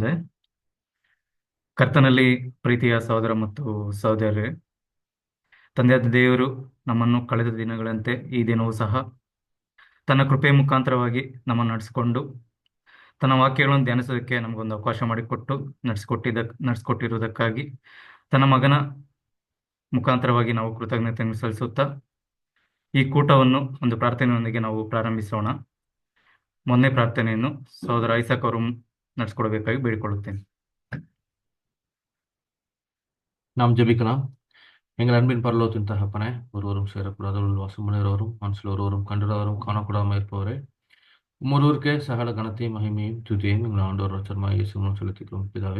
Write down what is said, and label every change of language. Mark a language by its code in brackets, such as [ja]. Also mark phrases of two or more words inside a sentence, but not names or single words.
[kn] ಅದೇ ಕರ್ತನಲ್ಲಿ ಪ್ರೀತಿಯ ಸಹೋದರ ಮತ್ತು ಸಹೋದರರೇ, ತಂದೆಯಾದ ದೇವರು ನಮ್ಮನ್ನು ಕಳೆದ ದಿನಗಳಂತೆ ಈ ದಿನವೂ ಸಹ ತನ್ನ ಕೃಪೆಯ ಮುಖಾಂತರವಾಗಿ ನಮ್ಮನ್ನು ನಡೆಸಿಕೊಂಡು ತನ್ನ ವಾಕ್ಯಗಳನ್ನು ಧ್ಯಾನಿಸೋದಕ್ಕೆ ನಮಗೊಂದು ಅವಕಾಶ ಮಾಡಿಕೊಟ್ಟು ನಡೆಸಿಕೊಟ್ಟಿರುವುದಕ್ಕಾಗಿ ತನ್ನ ಮಗನ ಮುಖಾಂತರವಾಗಿ ನಾವು ಕೃತಜ್ಞತೆಯನ್ನು ಸಲ್ಲಿಸುತ್ತಾ ಈ ಕೂಟವನ್ನು ಒಂದು ಪ್ರಾರ್ಥನೆಯೊಂದಿಗೆ ನಾವು ಪ್ರಾರಂಭಿಸೋಣ. ಮೊನ್ನೆ ಪ್ರಾರ್ಥನೆಯನ್ನು ಸಹೋದರ ಐಸಕ್ ಅವರು ನಡೆಸಿಕೊಡಬೇಕಾಗಿ ಬೇಡಿಕೊಳ್ಳುತ್ತೇನೆ. [ta] நாம் ஜெபிக்கலாம். எங்கள் அன்பின் பரலோகத்தின் தகப்பனே, ஒருவரும் சேரக்கூடாதவர்கள் வாசமுடையவரும் மனசில் ஒருவரும் கண்டிராதவரும் காணக்கூடாமல் இருப்பவரே, ஒருவருக்கே சகல கனத்தையும் மகிமையும் துதியையும் எங்கள் ஆண்டவர் ரட்சகருமாகிய இயேசு மூலம் செலுத்திக்கிறோம் பிதாவே.